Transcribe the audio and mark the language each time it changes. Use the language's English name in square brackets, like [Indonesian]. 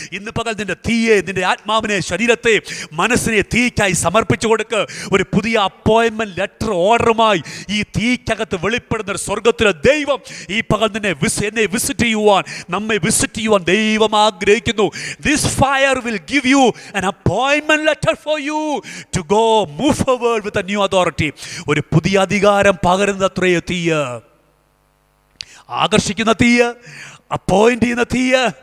[Malayalam] ഇന്ന് പകൽ നിന്റെ തീയെ, നിന്റെ ആത്മാവിനെ, ശരീരത്തെ, മനസ്സിനെ തീക്കായി സമർപ്പിച്ചു കൊടുക്ക്. ഒരു പുതിയ അപ്പോയിൻമെന്റ് ലെറ്റർ ഓർഡറുമായി ഈ തീക്കകത്ത് വെളിപ്പെടുന്ന സ്വർഗത്തിലെ ദൈവം ഈ പകൽ എന്നെ വിസിറ്റ് ചെയ്യുവാൻ, നമ്മെ വിസിറ്റ് ചെയ്യുവാൻ ദൈവം ആഗ്രഹിക്കുന്നു. [English] This fire will give you an appointment letter for you to go move forward with a new authority. [Malayalam] ഒരു പുതിയ അധികാരം പകരുന്ന അത്രയോ തീയ, ആകർഷിക്കുന്ന തീയ, അപ്പോയിന്റ് ചെയ്യുന്ന തീയ,